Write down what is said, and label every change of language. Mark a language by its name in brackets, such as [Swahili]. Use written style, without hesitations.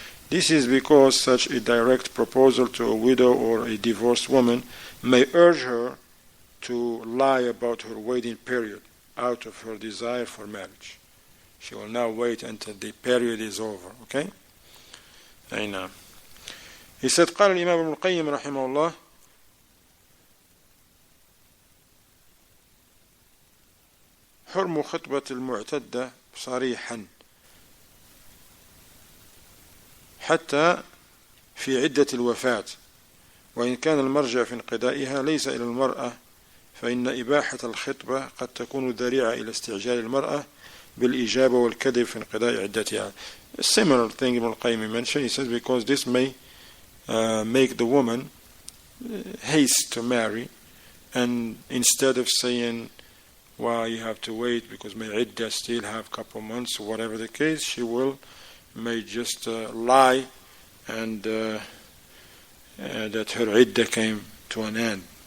[English] This is because such a direct proposal to a widow or a divorced woman may urge her to lie about her waiting period out of her desire for marriage. She will now wait until the period is over. Okay? [Arabic] أي. [English] He said, [Arabic] قال الإمام ابن القيم رحمه الله حرم خطبة المعتدة صريحا حتى في عدة الوفاة، وإن كان المرجع في انقضائها ليس إلى المرأة، فإن إباحة الخطبة قد تكون ذريعة إلى استعجال المرأة بالإجابة والكذب في انقضاء عدتها. [English] A similar thing Ibn al-Qayyim mentioned. He says because this may make the woman haste to marry, and instead of saying, well, you have to wait because my iddah still have a couple months, or whatever the case, she may just lie and that her iddah came to an end.